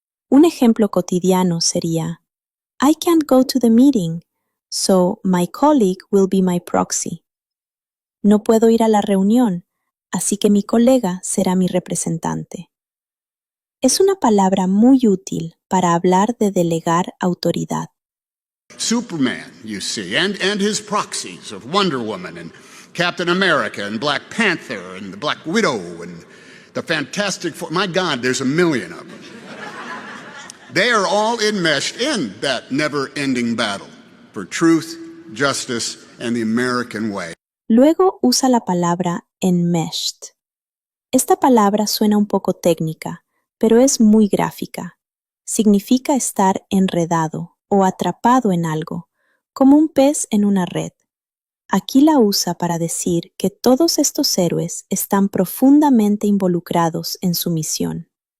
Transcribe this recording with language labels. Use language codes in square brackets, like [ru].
[es] Un ejemplo cotidiano sería: [en] I can't go to the meeting, so my colleague will be my proxy. [es] No puedo ir a la reunión, así que mi colega será mi representante. Es una palabra muy útil para hablar de delegar autoridad. [en] Superman, you see, and his proxies of Wonder Woman and Captain America and Black Panther and the Black Widow and the Fantastic Four. My God, there's a million of them. They are all enmeshed in that never-ending battle for truth, justice, and the American way. [es] Luego usa la palabra enmeshed. Esta palabra suena un poco técnica, pero es muy gráfica. Significa estar enredado o atrapado en algo, como un pez en una red. Aquí la usa para decir que todos estos héroes están profundamente involucrados en su misión.